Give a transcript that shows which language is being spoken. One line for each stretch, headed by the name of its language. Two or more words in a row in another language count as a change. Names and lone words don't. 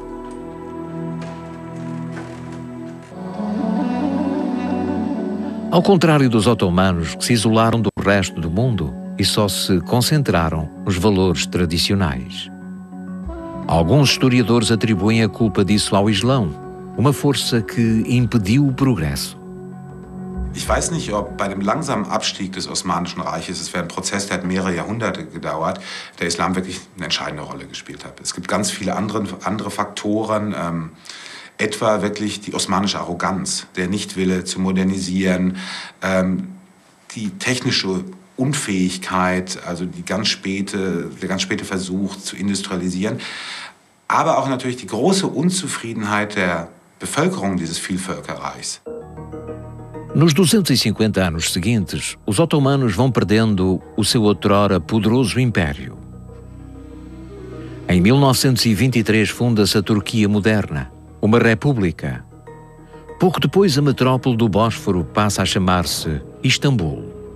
Portuguese: Ao contrário dos otomanos, que se isolaram do resto do mundo e só se concentraram nos valores tradicionais. Alguns historiadores atribuem a culpa disso ao Islão, uma força que impediu o progresso.
German: Ich weiß nicht, ob bei dem langsamen Abstieg des Osmanischen Reiches, es wäre ein Prozess, der hat mehrere Jahrhunderte gedauert, der Islam wirklich eine entscheidende Rolle gespielt hat. Es gibt ganz viele andere Faktoren, etwa wirklich die osmanische Arroganz, der Nichtwille zu modernisieren, die technische Unfähigkeit, also der ganz späte Versuch zu industrialisieren, aber auch natürlich die große Unzufriedenheit der Bevölkerung dieses Vielvölkerreichs.
Portuguese: Nos 250 anos seguintes, os otomanos vão perdendo o seu outrora poderoso império. Em 1923 funda-se a Turquia moderna, uma república. Pouco depois, a metrópole do Bósforo passa a chamar-se Istambul.